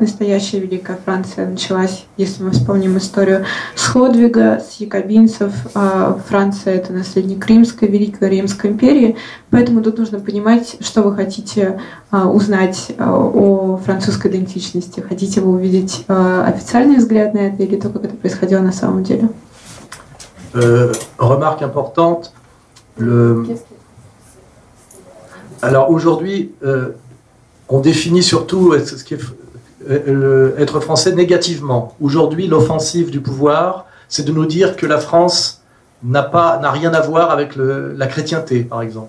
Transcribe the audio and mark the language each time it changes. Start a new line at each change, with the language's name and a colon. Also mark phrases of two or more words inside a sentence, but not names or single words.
Russian: Настоящая Великая Франция началась, если мы вспомним историю, с Хлодвига, с якобинцев. Франция – это наследник Великой Римской империи. Поэтому тут нужно понимать, что вы хотите узнать о французской идентичности. Хотите вы увидеть официальный взгляд на это или то, как это происходило на самом деле?
French: Remarque importante. Alors aujourd'hui, on définit surtout ce qui est être français négativement. Aujourd'hui, l'offensive du pouvoir, c'est de nous dire que la France n'a rien à voir avec la chrétienté, par exemple.